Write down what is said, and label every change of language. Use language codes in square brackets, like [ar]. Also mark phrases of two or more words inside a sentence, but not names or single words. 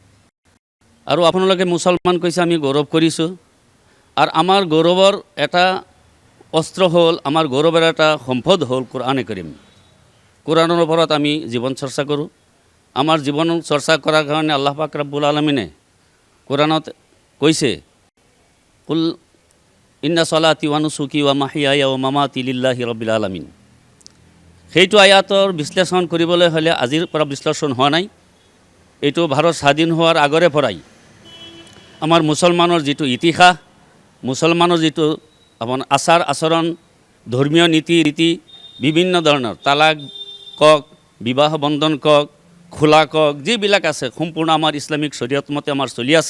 [as] আৰু আপোনালোকে মুছলমান কৈছে, আমি গৌৰৱ কৰিছোঁ। আৰু আমাৰ গৌৰৱৰ এটা অস্ত্ৰ হ'ল, আমাৰ গৌৰৱৰ এটা সম্পদ হ'ল কোৰাণে কাৰীম। কোৰাণৰ ওপৰত আমি জীৱন চৰ্চা কৰোঁ। আমাৰ জীৱন চৰ্চা কৰাৰ কাৰণে আল্লাহ পাক ৰব্বুল আলামিনে কোৰাণত কৈছে, [ar] قل إن صلاتي ونسكي ومحياي ومماتي لله رب العالمين. [as] সেইটো আয়াতৰ বিশ্লেষণ কৰিবলৈ হ'লে আজিৰ পৰা বিশ্লেষণ হোৱা নাই। এইটো ভাৰত স্বাধীন হোৱাৰ আগৰে পৰাই আমাৰ মুছলমানৰ যিটো ইতিহাস, মুছলমানৰ যিটো আপোনাৰ আচাৰ আচৰণ, ধৰ্মীয় নীতি ৰীতি, বিভিন্ন ধৰণৰ তালাক কক, বিবাহ বন্ধন কক, খোলা কক, যিবিলাক আছে সম্পূৰ্ণ আমাৰ ইছলামিক শৰীয়ত মতে আমাৰ চলি আছে।